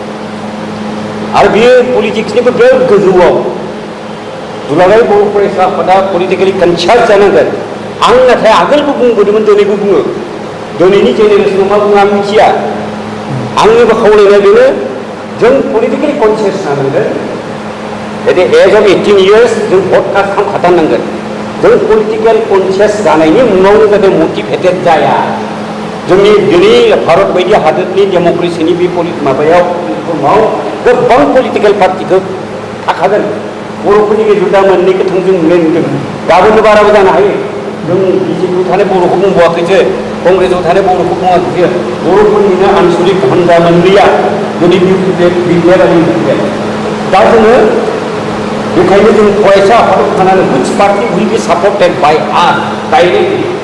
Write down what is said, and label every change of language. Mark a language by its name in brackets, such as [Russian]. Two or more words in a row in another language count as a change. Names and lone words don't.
[Bodo] आरो बेयो पलिटिक्सनिबो बिराद गोजौआव दुलाराय बर' फरायसा आफादा [English] politically conscious [Bodo] जानांगोन आं नाथाय आगोलबो बुंबोदोंमोन दिनैबो बुङो दिनैनि जेनेरेसनाव मा बुङो आं मिथिया आंनिबो खावलायनाय बेनो जों पलिटिकेलि कनसियास जानांगोन [English] at the age of 18 years [Bodo] जों [English] vote cast [Bodo] खालामखाथारनांगोन जों [English] political conscious [Bodo] जानायनि मुङावनो जाहाथे मटिभेटेड जाया जोंनि दिनै भारत बायदि हादोरनि डेम'क्रेसिनि बे माबायाव गोबां [English] political party [Bodo] थाखागोन बर'फोरनि गेजेराव दा मोननैखौ थोंजों नुनाय नुदों गाबोननो बाराबो जानो हायो जों बिजेपिआव थानाय बर'खौ बुंबावाखैसो कंग्रेसआव थानाय बर'खौ बुङाखैसो बर'फोरनिनो आनसलिक हान्जा मोननैया दिनै बिटिआर आरो इउपिपिएल दा जोङो बेखायनो जों फरायसा आफादाव थानानै [English] which party will be supported by us directly